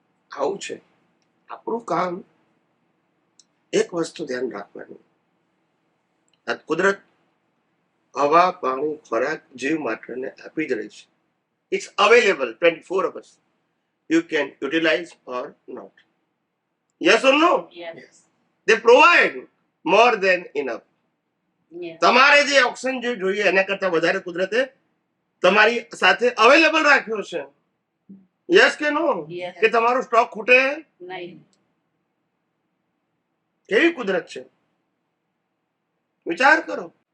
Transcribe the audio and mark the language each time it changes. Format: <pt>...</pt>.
<gu>આવું છે આપણું કામ. એક વસ્તુ ધ્યાન રાખવાની, આ કુદરત હવા, પાણી, ખોરાક જીવ માત્રને આપી જ રહી છે.</gu> <en>It's available 24 hours. You can utilize or not. Yes or no? Yes. They provide more than enough. Yes.</en> <gu>તમારે જે ઓક્સિજન જે જોઈએ એના કરતા વધારે કુદરતે તમારી સાથે અવેલેબલ રાખ્યો છે.</gu> <en>Yes કે no? Yes.</en> <gu>કે તમારો સ્ટોક ખૂટે? નહીં. કેવી કુદરત છે, વિચાર કરો.</gu>